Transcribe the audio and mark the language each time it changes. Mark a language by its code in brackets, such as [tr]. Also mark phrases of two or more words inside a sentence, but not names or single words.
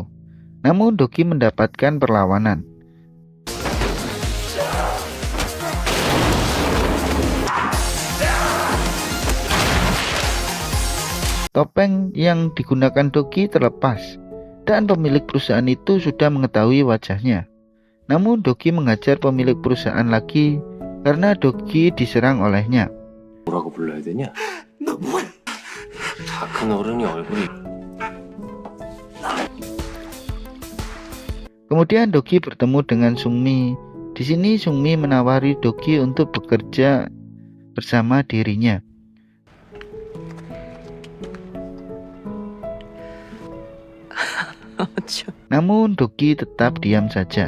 [id] Namun Dogi mendapatkan perlawanan. Topeng yang digunakan Dogi terlepas dan pemilik perusahaan itu sudah mengetahui wajahnya. Namun Dogi menghajar pemilik perusahaan lagi karena Dogi diserang olehnya. [ko] 뭐라고 불러야 되냐? 너 뭐야? 다 큰 어른이 얼굴이. [id] Kemudian Dogi bertemu dengan Sungmi. Di sini Sungmi menawari Dogi untuk bekerja bersama dirinya. Namun Dogi tetap diam saja.